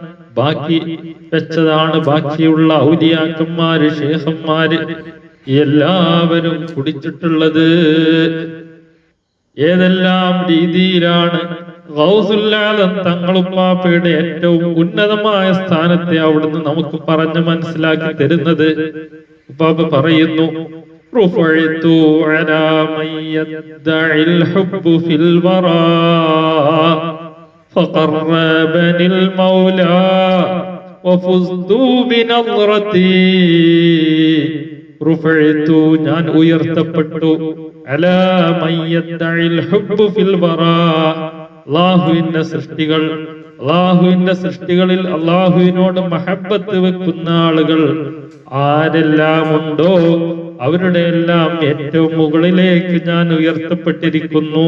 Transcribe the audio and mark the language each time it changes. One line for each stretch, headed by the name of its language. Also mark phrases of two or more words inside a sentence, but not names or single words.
Malayalam: ബാക്കിയുള്ള ഔലിയാക്കന്മാര്, ശൈഖന്മാര് എല്ലാവരും കുടിച്ചിട്ടുള്ളത്. ഏതെല്ലാം രീതിയിലാണ് ഗൗസുൽ ആലം തങ്ങളുപ്പാപ്പയുടെ ഏറ്റവും ഉന്നതമായ സ്ഥാനത്തെ അവിടുന്ന് നമുക്ക് പറഞ്ഞ് മനസ്സിലാക്കി തരുന്നത്. ഉപ്പാപ്പ പറയുന്നു,
Arabic: رفعت على من يدعي الحب في الورى فقربني المولى وفزت بنظرتي
Malayalam: رفعت ഞാൻ ഉയർത്തപ്പെട്ടു
Arabic: على من يدعي الحب في الورى
Malayalam: അല്ലാഹുവിന്റെ സൃഷ്ടികളിൽ അല്ലാഹുവിനോട് മഹബ്ബത്ത് വെക്കുന്ന ആളുകൾ ആരെല്ലാം ഉണ്ടോ അവരുടെ എല്ലാം ഏറ്റവും മുകളിലേക്ക് ഞാൻ ഉയർത്തപ്പെട്ടിരിക്കുന്നു.